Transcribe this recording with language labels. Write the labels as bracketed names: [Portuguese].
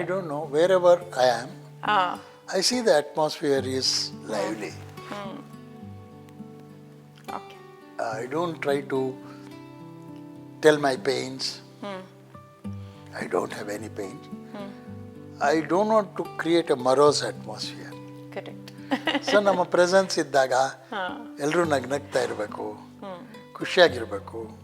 [English] I don't know, wherever I am, I see the atmosphere is lively. Okay. I don't try to tell my pains. I don't have any pains. I don't want to create a morose atmosphere. Correct. [Kannada] So ನಮ್ಮ presence ಇದ್ದಾಗ ಎಲ್ಲರೂ ನಗ್ನಗ್ತಾ ಇರಬೇಕು, ಖುಷಿಯಾಗಿರಬೇಕು.